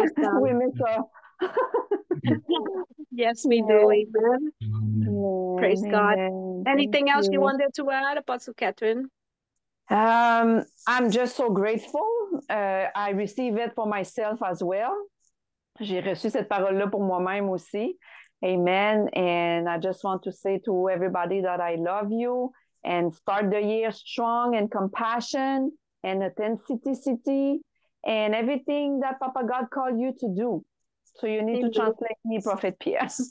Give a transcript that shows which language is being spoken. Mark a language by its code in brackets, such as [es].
[en] Praise God. we miss her. Yes, we do. Amen. Praise God. Amen. Anything else you wanted to add, Apostle Catherine? I'm just so grateful. I receive it for myself as well. [fr] J'ai reçu cette parole-là pour moi-même aussi. [en] Amen. And I just want to say to everybody that I love you and start the year strong and compassion and authenticity and everything that Papa God called you to do. So you need to translate me, Prophet Pierre.